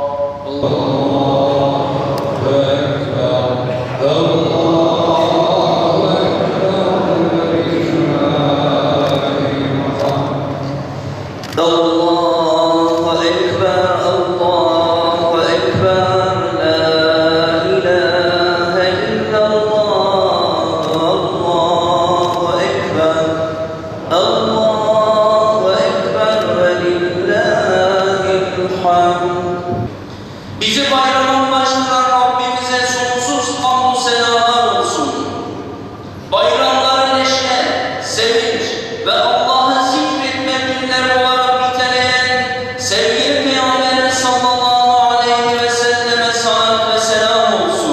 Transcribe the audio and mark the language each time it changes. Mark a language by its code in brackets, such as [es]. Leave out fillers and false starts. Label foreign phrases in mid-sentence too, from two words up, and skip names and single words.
[ar] الله أكبر الله أكبر الله أكبر الله أكبر لا إله إلا الله الله أكبر الله أكبر ولله الحمد. [tr] Bizi bayramın başından Rabbimize sonsuz hamdü senalar olsun. Bayramları neşe, sevinç ve Allah'ı zikretme günleri olarak niteleyen sevgili Peygamberimiz [ar] صلى الله عليه وسلم [tr] salat ve selam olsun.